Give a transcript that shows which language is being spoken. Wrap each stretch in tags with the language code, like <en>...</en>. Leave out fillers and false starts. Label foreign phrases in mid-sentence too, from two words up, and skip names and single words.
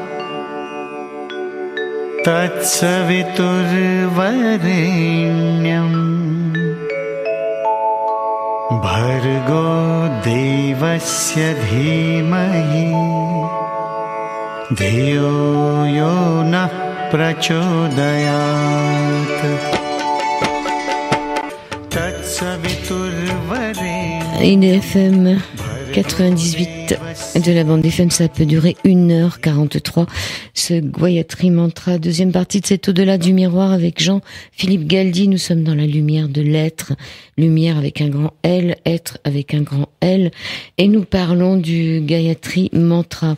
<sa>तत्सवितुर्वरेण्यम् भर्गो देवस्य धीमहि धियो यो नः प्रचोदयात् तत्सवितुर्वरेण्यम्.</sa> <fr>Une FM 98 de la bande FM, ça peut durer 1h43. Ce Gayatri Mantra, deuxième partie de cet au-delà du miroir avec Jean-Philippe Galdy. Nous sommes dans la lumière de l'être, lumière avec un grand L, être avec un grand L, et nous parlons du Gayatri Mantra.</fr>